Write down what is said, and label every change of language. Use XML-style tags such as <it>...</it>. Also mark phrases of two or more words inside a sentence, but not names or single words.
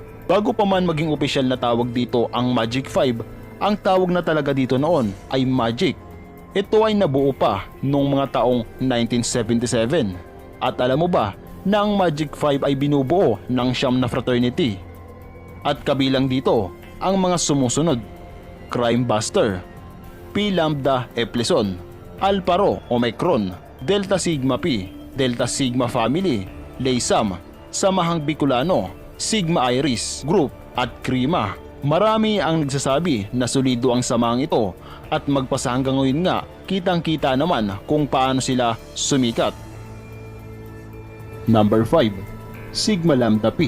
<tl>Bago pa man maging opisyal na tawag dito ang Magic 5, ang tawag na talaga dito noon ay Magic. Ito ay nabuo pa noong mga taong 1977. At alam mo ba na ang Magic 5 ay binubuo ng 9 na fraternity? At kabilang dito ang mga sumusunod: Crime Buster, Pi Lambda Epsilon, Alpha Rho Omicron, Delta Sigma Phi, Delta Sigma Family, Leysam, Samahang Bicolano, Sigma Iris Group at Krima. Marami ang nagsasabi na solido ang samahang ito at magpasa hanggang ngayon nga kitang-kita naman kung paano sila sumikat.</tl> <en>Number 5. Sigma Lambda Pi.</en>